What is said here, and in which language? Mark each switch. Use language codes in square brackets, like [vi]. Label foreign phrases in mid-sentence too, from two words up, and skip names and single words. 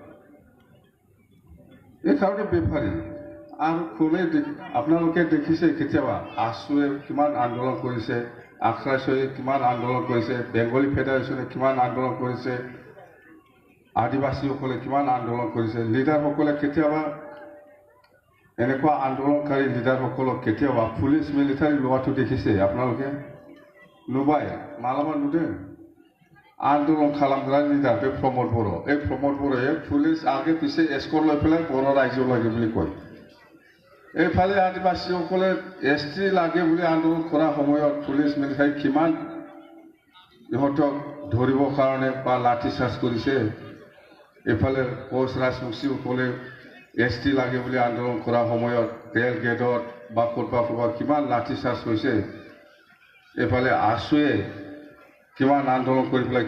[as] এইকাৰণে বেফাৰী আৰু কোনে আপোনালোকে দেখিছে কেতিয়াবা আছুৱে কিমান আন্দোলন কৰিছে আখৰাছয়ে কিমান আন্দোলন কৰিছে বেংগলী ফেডাৰেশ্যনে কিমান আন্দোলন কৰিছে আদিবাসীসকলে কিমান আন্দোলন কৰিছে লিডাৰসকলে কেতিয়াবা এনেকুৱা আন্দোলনকাৰী লিডাৰসকলক কেতিয়াবা পুলিচ মিলিটাৰী লোৱাটো দেখিছে আপোনালোকে [brx] नुबाइ मालाबा नुदे आन्दोलन खालामग्रा लिडार बे [as] प्रमोद बड़ो এই प्रमोद बड़ोয়ে পুলিচ আগে পিছে এস্কৰ্ট লৈ পেলাই বড়ো ৰাইজ লাগে বুলি কয় এইফালে আদিবাসীসকলে এছটি লাগে বুলি আন্দোলন কৰা সময়ত পুলিচ মিলিটাৰী কিমান ইহঁতক ধৰিবৰ কাৰণে বা লাঠি চাৰ্জ কৰিছে এইফালে কোচ ৰাজবংশীসকলে এছটি লাগে বুলি আন্দোলন কৰা সময়ত ৰেল গেটত বা ক'ৰবাত কিমান লাঠি চাৰ্জ হৈছে এইফালে আছুৱে কিমান আন্দোলন কৰি পেলাই